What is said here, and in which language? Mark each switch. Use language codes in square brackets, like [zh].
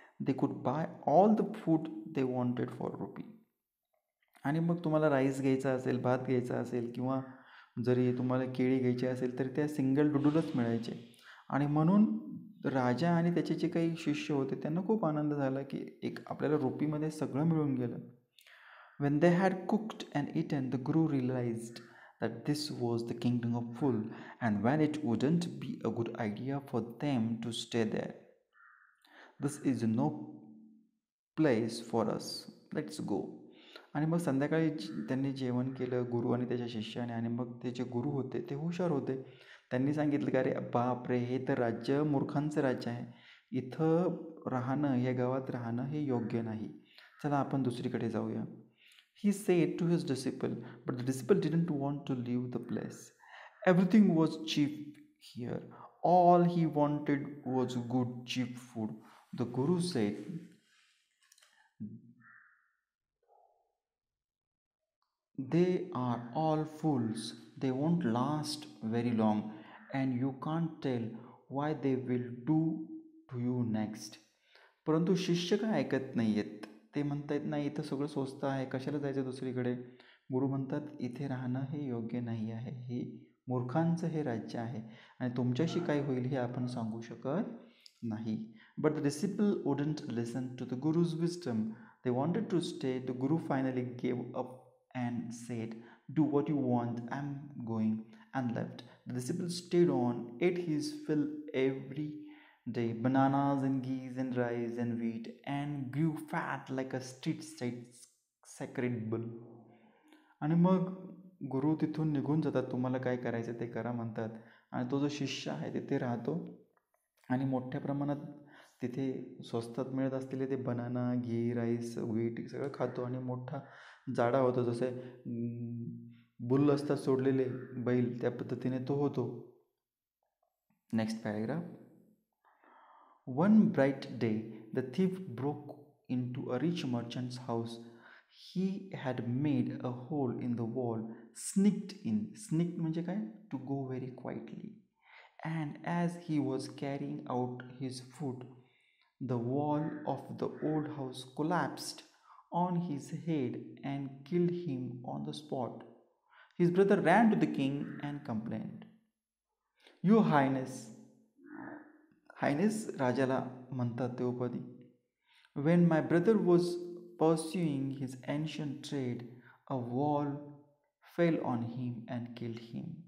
[en] They could buy all the food they wanted for rupee. [mr] आणि मग तुम्हाला rice घ्यायचा असेल, भात घ्यायचा असेल किंवा जरी तुम्हाला केळी घ्यायची असेल तर त्या सिंगल डुडूलच मिळायचे. आणि म्हणून राजा आणि त्याचे जे काही शिष्य होते त्यांना खूप आनंद झाला की एक आपल्याला रुपीमध्ये सगळं मिळून गेलं. [en] When they had cooked and eaten, the Guru realized that this was the kingdom of Phul, and when it wouldn't be a good idea for them to stay there. This is no place for us. Let's go. [mr] आणि मग संध्याकाळी त्यांनी जेवण केलं गुरु आणि त्याच्या शिष्याने. आणि मग ते जे गुरु होते ते हुशार होते. त्यांनी सांगितलं की अरे बापरे, हे तर राज्य मूर्खांचं राज्य आहे. इथं राहणं, या गावात राहणं हे योग्य नाही. चला आपण दुसरीकडे जाऊया. [en] He said to his disciple, but the disciple didn't want to leave the place. Everything was cheap here. All he wanted was good, cheap food. The Guru said, they are all fools. They won't last very long, and you can't tell why they will do to you next. [mr] परंतु शिष्य काय ऐकत नाही आहेत. ते म्हणतात नाही, इथं सगळं स्वस्त आहे, कशाला जायचं दुसरीकडे. गुरु म्हणतात इथे राहणं हे योग्य नाही आहे. हे मूर्खांचं हे राज्य आहे आणि तुमच्याशी काय होईल हे आपण सांगू शकत नाही. [en] But the disciple wouldn't listen to the guru's wisdom. They wanted to stay. The guru finally gave up and said, do what you want, I'm going, and left. The disciple stayed on, ate his fill every day, bananas and geese and rice and wheat, and grew fat like a street sacred bull. [mr] आणि मग गुरु तिथून निघून जातात. तुम्हाला काय करायचं ते करा म्हणतात. आणि तो जो शिष्य आहे तिथे राहतो आणि मोठ्या प्रमाणात तिथे स्वस्तात मिळत असलेले ते बनाना, घी, राईस, व्हीट सगळं खातो आणि मोठा जाडा होतो. जसे बुल असतात सोडलेले बैल, त्या पद्धतीने तो होतो. [en] Next paragraph. One bright day the thief broke into a rich merchant's house. He had made a hole in the wall, sneaked in. [mr] Sneaked म्हणजे काय? [en] To go very quietly. And as he was carrying out his food, the wall of the old house collapsed on his head and killed him on the spot. His brother ran to the king and complained. Your Highness, [mr] Highness राजाला म्हणतात ते उपाधी. [en] When my brother was pursuing his ancient trade, a wall fell on him and killed him.